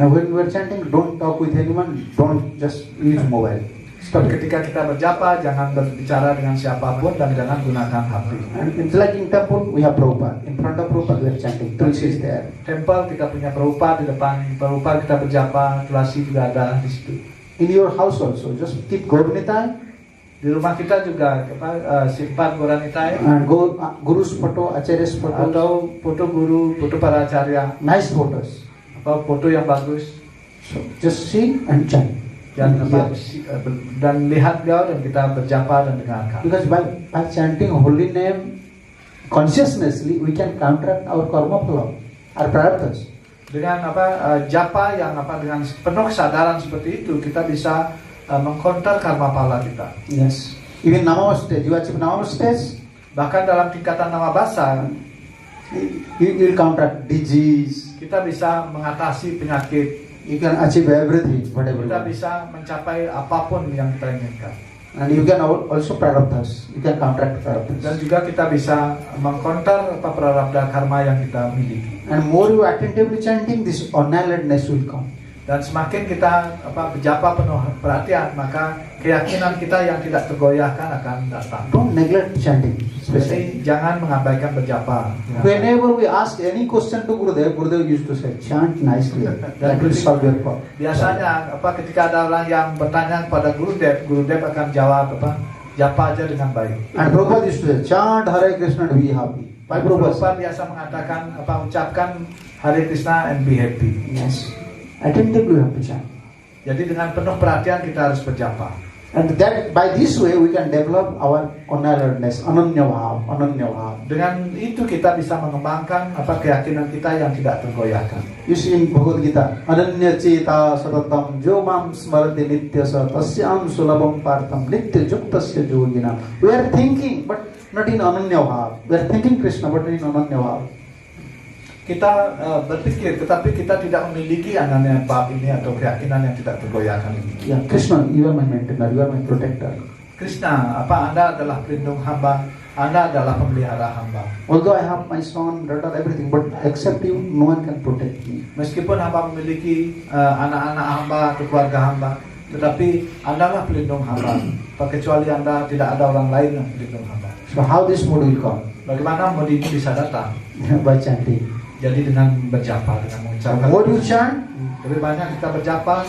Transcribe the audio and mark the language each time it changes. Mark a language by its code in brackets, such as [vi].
[en] And when we are chanting, don't talk with anyone, don't just use mobile. Stop it. [id] Ketika kita berjapa, jangan berbicara dengan siapapun dan jangan gunakan HP. [en] And it's like in temple, we have Prabhupada. In front of Prabhupada, we are chanting. Tulsi is there. [id] Temple kita punya Prabhupada di depan Prabhupada, kita berjapa, Tulasi juga ada di situ. [en] In your house also, just keep Gauranitai [id] Di rumah kita juga simpan Gauranitai [en] and go Guru's photo, Acharya's photo, [id] atau foto guru, foto para acarya, [en] nice photos. [id] atau foto yang bagus. [en] So just see and chant. [id] Dan lihat kau dan kita berjapa dan dengarkan. [en] Because by chanting holy name consciously, we can counteract our karma flow, our prarabdhas. [id] Dengan japa yang dengan penuh kesadaran seperti itu, kita bisa mengkonter karma pala kita. [en] Yes. Even Namo stage, you achieve Namo stage, [id] Bahkan dalam tingkatan nama basa, [en] you will counteract disease. [id] kita bisa mengatasi penyakit. [en] You can achieve everything, whatever. [id] Kita bisa mencapai apapun yang kita inginkan. [en] And you can also prarabdhas. You can counteract prarabdhas. [id] juga kita bisa mengkonter prarabdha karma yang kita miliki. [en] And more you attentively chanting, this annihilatedness will come. [id] Dan semakin kita berjapa penuh perhatian, maka keyakinan kita yang tidak tergoyahkan akan datang. [en] Don't neglect chanting, especially. [id] Jadi jangan mengabaikan berjapa. [en] Whenever we ask any question to Gurudev, Gurudev used to say, chant nicely. That will solve your problem. [id] Biasanya ketika ada orang yang bertanya kepada Gurudev, Gurudev akan jawab japa aja dengan baik. [en] And Prabhupada used to say, chant Hare Krishna and be happy. Why Prabhupada? [id] Prabhupada biasa mengatakan ucapkan Hare Krishna [en] and be happy. [id] Yes. [en] Attentively we have to chant. [id] Jadi dengan penuh perhatian kita harus berjapa. [en] And that by this way we can develop our annihilatedness, ananya bhav. [id] Dengan itu kita bisa mengembangkan keyakinan kita yang tidak tergoyahkan. [en] You see in Bhagavad Gita, [sa] ananya cita satatam jo mam smarati nityasa tasyam sulabam partham nitya juktasya yogina. [en] We are thinking but not in ananya bhav. We are thinking Krishna but not in ananya bhav. [id] Kita berpikir, tetapi kita tidak memiliki ananya bab ini atau keyakinan yang tidak tergoyahkan ini. [en] Yeah, Krishna, you are my maintainer, you are my protector. [id] Krishna, Anda adalah pelindung hamba, Anda adalah pemelihara hamba. [en] Although I have my son, daughter, everything, but except you, no one can protect me. [id] Meskipun hamba memiliki anak-anak hamba atau keluarga hamba, tetapi Anda lah pelindung hamba. Kecuali Anda, tidak ada orang lain yang pelindung hamba. [en] So how this mood will come? [id] Bagaimana mood ini bisa datang? [en] By chanting. [id] Jadi dengan berjapa, dengan mengucapkan. [en] More you chant, [id] Lebih banyak kita berjapa,